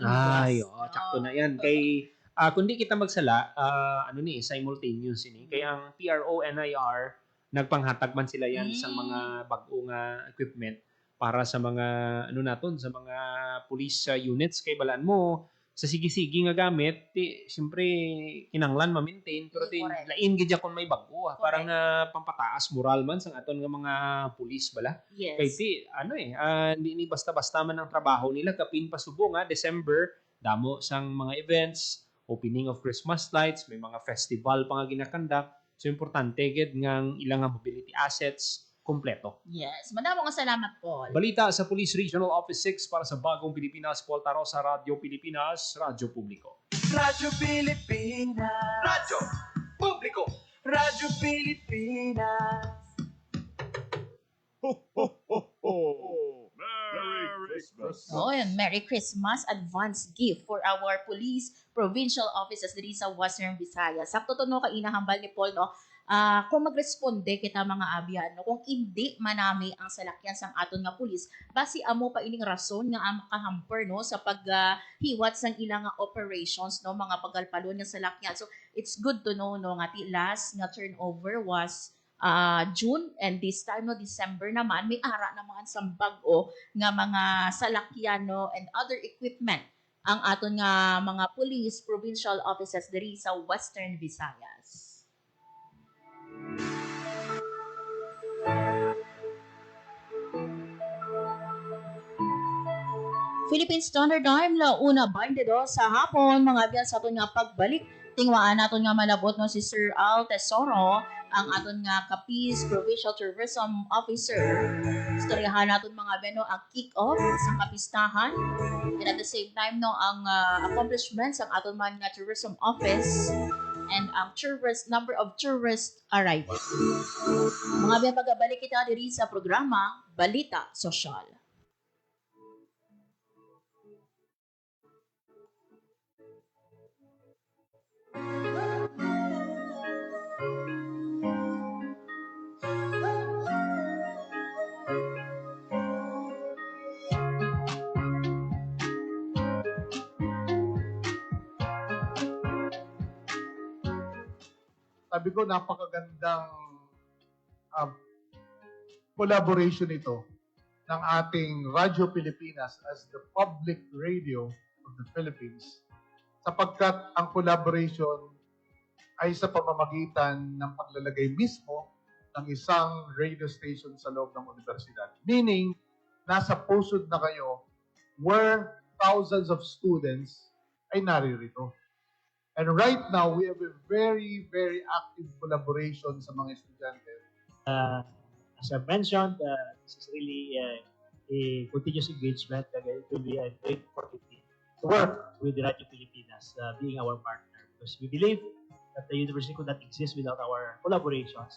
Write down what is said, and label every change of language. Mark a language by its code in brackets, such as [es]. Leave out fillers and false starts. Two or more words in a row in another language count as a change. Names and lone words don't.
[hil] Ay, sakto na yan kay kundi kita magsala ano ni simultaneous ini kay ang PRO NIR nagpanghatag man sila yan sa mga bag-o nga equipment para sa mga ano naton sa mga [en] police units [hil] kay balaan mo sa sige-sige nga gamit siyempre kinanglan ma-maintain pero [en] Correct. [hil] lain gid kon may bag-o parang pampataas moral man sa aton nga mga police bala. [en] Yes. [hil] Kay ano hindi ni basta-basta man ang trabaho nila kapin pasubo nga December damo sang mga events, [en] opening of Christmas lights, [hil] may mga festival pa nga ginakandak. So importante gid nga ilang nga [en] mobility assets [hil] kompleto. [en] Yes. [hil] Madamo nga salamat Paul. Balita sa Police Regional Office 6 para sa Bagong Pilipinas, Paul Taro sa Radyo Pilipinas, Radyo Publiko. Radyo Pilipinas. Radyo Publiko. Radyo Pilipinas. [en] Oh, and Merry Christmas advance gift for our police provincial offices [hil] diri sa Western Visayas. Sakto to no kainahambal ni Paul no. kung magresponde kita mga abyan, no? Kung hindi manami ang salakyan sang aton nga pulis, basi amo pa ining rason nga makahamper no sa paghiwat sang ilang nga operations no mga pagkalpalon nga salakyan. [en] So it's good to know [hil] no nga ti last nga [en] turnover was June, and this time [hil] no December naman may ara naman sang bag-o nga mga salakyan no [en] and other equipment [hil] ang aton nga mga [en] police provincial offices [hil] diri sa Western Visayas. Philippine Standard Time la una 22 sa hapon mga abyan sa aton nga pagbalik tingwaan naton nga malabot no si Sir Al Tesoro ang aton nga Capiz Provincial Tourism Officer. Istoryahan naton mga abyan no ang kick-off sa kapistahan [en] and at the same time [hil] no ang accomplishments ang aton man nga tourism office and ang [en] number of tourist arrival. [hil] Mga abyan pagabalik kita diri sa programa Balita Sosyal. [tl] Sabi ko, napakagandang uh, collaboration ito ng ating Radyo Pilipinas [en] as the public radio of the Philippines, [tl] sapagkat ang collaboration ay sa pamamagitan ng paglalagay mismo ng isang radio station sa loob ng universidad. Meaning, nasa pusod na kayo [en] where thousands of students [tl] ay naririto. [en] And right now, we have a very, very active collaboration [tl] sa mga estudyante. [en] As I mentioned, this is really a continuous engagement. It will be a great opportunity to work with the Radio Pilipinas, being our partner. Because we believe that the university could not exist without our collaborations.